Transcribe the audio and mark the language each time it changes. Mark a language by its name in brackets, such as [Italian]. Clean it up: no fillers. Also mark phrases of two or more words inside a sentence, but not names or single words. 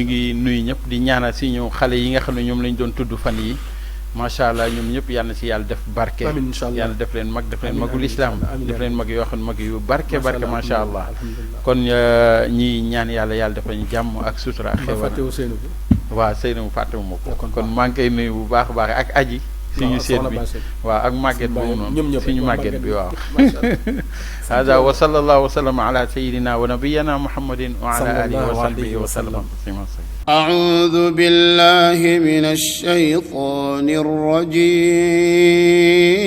[Wolof] ngi nuyu ñëpp di ñaanal si ñu xale yi nga xam ne ñoom lañ doon tudd fan yi [Arabic] ما شاء الله [Wolof] ñoom ñëpp yàlla na si yàlla def barke yàlla def leen mag def leen magul islam def leen mag yoo xam ne mag yu barke [Arabic] ما شاء الله [Wolof] kon ñi ñaan yàlla def lañu jàmm ak sutura ak xéwal waaw Seydou fàttewu ma ko kon maa ngi koy nuyu bu baax a baax ak aji suñu seet bi waaw ak màgget boobu noonu suñu màgget bi waaw [Arabic] هذا وصلى الله وسلم على سيدنا ونبينا محمد وعلى آله وصحبه وسلم أعوذ بالله من الشيطان الرجيم